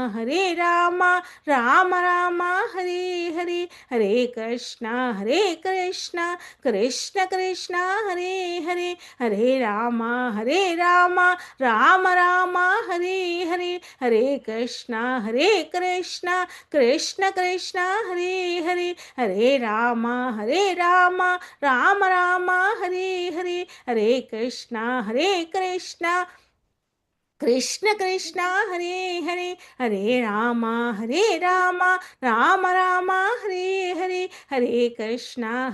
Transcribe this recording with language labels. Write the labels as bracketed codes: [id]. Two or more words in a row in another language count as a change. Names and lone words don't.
[sa] రామ రామ హరే హరి హరే కృష్ణ కృష్ణ కృష్ణ హరే హరి హరే రామ రామ రామ హరే హరి హరే కృష్ణ కృష్ణ కృష్ణ హరే హరి హరే రామ రామ రామ హరే హరి హరే కృష్ణ కృష్ణ కృష్ణ హరే హరే హరే రామ రామ రామ హరే హరే హరే కృష్ణ